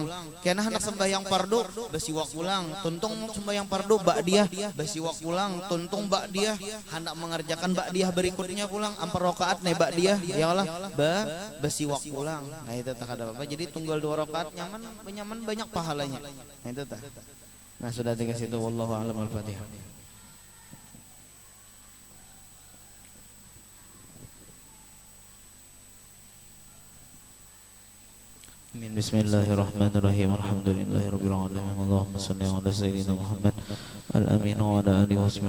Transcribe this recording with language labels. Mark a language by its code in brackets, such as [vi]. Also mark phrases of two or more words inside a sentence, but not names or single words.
[bjn] Kena hendak sembahyang fardu bersiwak pulang. Tuntung sembahyang fardu ba'diyah bersiwak pulang. Tuntung ba'diyah hendak mengerjakan ba'diyah berikutnya pulang 4 rakaat nih ba'diyah [ar] يا الله [bjn] bersiwak pulang. Nah, itu tak ada apa-apa. Jadi tunggal 2 rakaat nyaman banyak pahalanya. Nah, itu tak. Nah, sudah dikasih itu, [ar] والله أعلم. Al-Fatihah. Bismillahirrahmanirrahim. الحمد لله رب العالمين. اللهم صل على سيدنا محمد الأمين وعلى آله وصحبه.